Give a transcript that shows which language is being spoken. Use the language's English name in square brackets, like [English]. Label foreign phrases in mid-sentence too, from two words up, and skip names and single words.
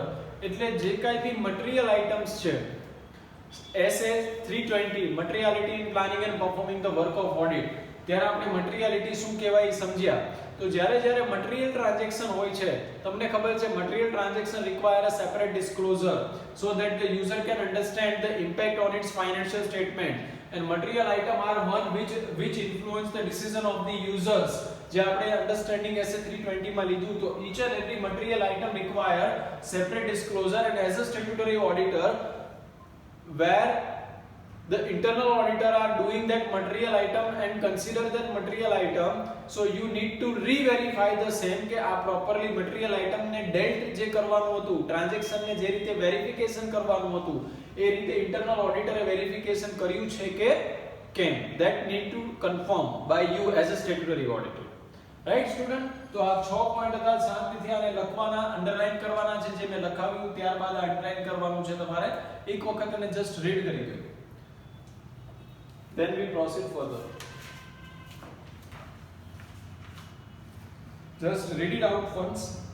[Gujarati] એટલે જે કાંઈ બી [English] material items [Gujarati] છે, SA 320 [English] materiality in planning and performing the work of audit, [Gujarati] ત્યારે આપણે મટીરીયાલિટી શું કહેવાય સમજ્યા. તો જ્યારે [English] material transaction [Gujarati] હોય છે, તમને ખબર છે [English] material transaction require a separate disclosure so that the user can understand the impact on its financial statement, and material item are one which influence the decision of the users. [Gujarati] જે આપણે અન્ડરસ્ટેન્ડિંગ SA 320 માં લીધું, તો [English] each and every material item require separate disclosure, and as a statutory auditor where the internal auditor are doing that material item and consider that material item, so you need to re-verify the same [Gujarati] કે આ [English] properly material item ને dealt [Gujarati] જે કરવાનું હતું, ટ્રાન્ઝેક્શન ને જે રીતે વેરિફિકેશન કરવાનું હતું એ રીતે ઇન્ટરનલ ઓડિટરે વેરિફિકેશન કર્યું છે કે કેમ. [English] that need to confirm by you as a statutory auditor, right student? [Gujarati] તો આ 6 પોઈન્ટ હતા, શાંતિથી આને લખવાના, અંડરલાઈન કરવાના છે, જે મેં લખાવ્યું ત્યારબાદ અંડરલાઈન કરવાનું છે તમારે. એક વખત એને [English] just read [Gujarati] કરી દો, [English] then we proceed further. Just read it out once.